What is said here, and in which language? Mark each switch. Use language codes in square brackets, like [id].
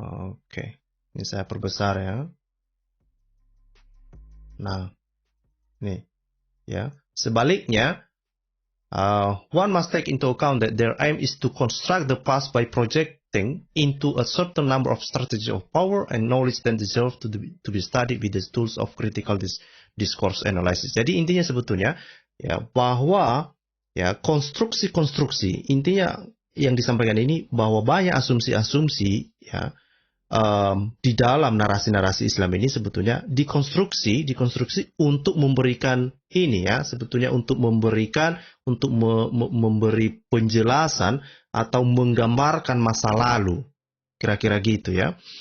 [id] Oke, ini saya perbesar ya. Nah, nih, ya. Sebaliknya, [en] one must take into account that their aim is to construct the past by projecting into a certain number of strategies of power and knowledge that deserve to be studied with the tools of critical discourse analysis. [id] Jadi intinya sebetulnya ya bahwa ya konstruksi-konstruksi, intinya yang disampaikan ini bahwa banyak asumsi-asumsi ya di dalam narasi-narasi Islam ini sebetulnya dikonstruksi untuk memberikan ini ya, sebetulnya untuk memberikan, untuk memberi penjelasan atau menggambarkan masa lalu, kira-kira gitu ya.